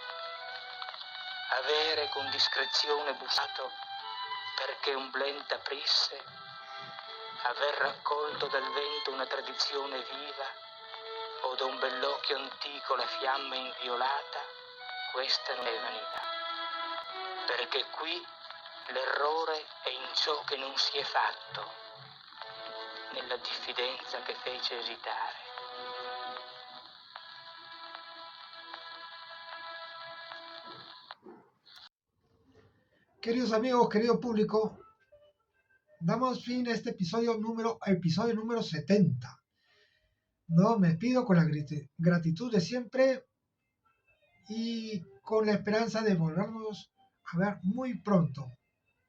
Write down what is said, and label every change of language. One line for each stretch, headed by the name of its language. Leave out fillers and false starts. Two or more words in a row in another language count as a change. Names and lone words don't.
Italian: Avere con discrezione bussato perché un blend aprisse, aver raccolto dal vento una tradizione viva o da un bell'occhio antico la fiamma inviolata, questa non è vanità. Perché qui l'errore è in ciò che non si è fatto, nella diffidenza che fece esitare.
Spanish: Queridos amigos, querido público, damos fin a este episodio número 70. No, me despido con la gratitud de siempre y con la esperanza de volvernos a ver muy pronto.